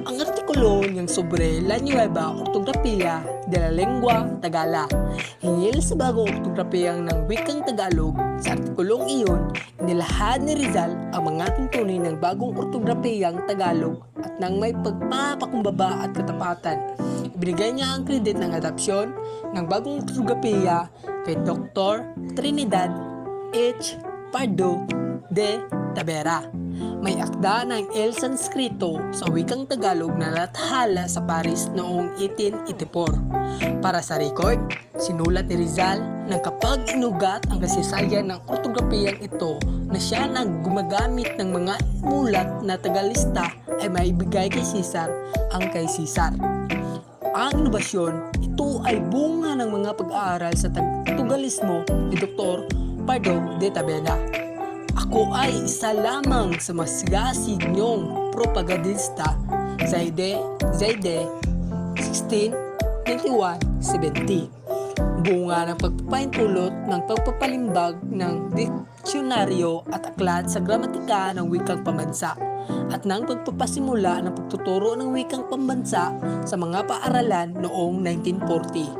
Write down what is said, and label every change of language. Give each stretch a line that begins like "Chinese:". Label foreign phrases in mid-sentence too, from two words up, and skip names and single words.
Filipino: Ang artikulo niyang sobre
Spanish: La Nueva Ortografía de la Lengua Tagala,
Filipino: hingil sa bagong ortografiyang ng wikang Tagalog. Sa artikulong iyon, inilahad ni Rizal ang mga tuntunin ng bagong ortografiyang Tagalog at nang may pagpapakumbaba at katapatan. Ibinigay niya ang kredit ng adopsyon ng bagong ortografiya kay Dr. Trinidad H. Pardo de Tavera. May akda ng
Spanish: El Sanscrito
Filipino: sa wikang Tagalog na nalathala sa Paris noong 1884. Para sa record, sinulat ni Rizal na kapag inugat ang kasaysayan ng ortografiyang ito na siya nang gumagamit ng mga mulat na tagalista ay maibigay kay Cesar ang kay Cesar. Ang inobasyon, ito ay bunga ng mga pag-aaral sa Tugalismo ni Dr. Pardo de Tavera. Ako ay isa lamang sa masigasig niyong propagandista, Zaide 1691-70. Bunga ng pagpapaintulot ng pagpapalimbag ng diksyonaryo at aklat sa gramatika ng wikang pambansa at ng pagpapasimula ng pagtuturo ng wikang pambansa sa mga paaralan noong 1940.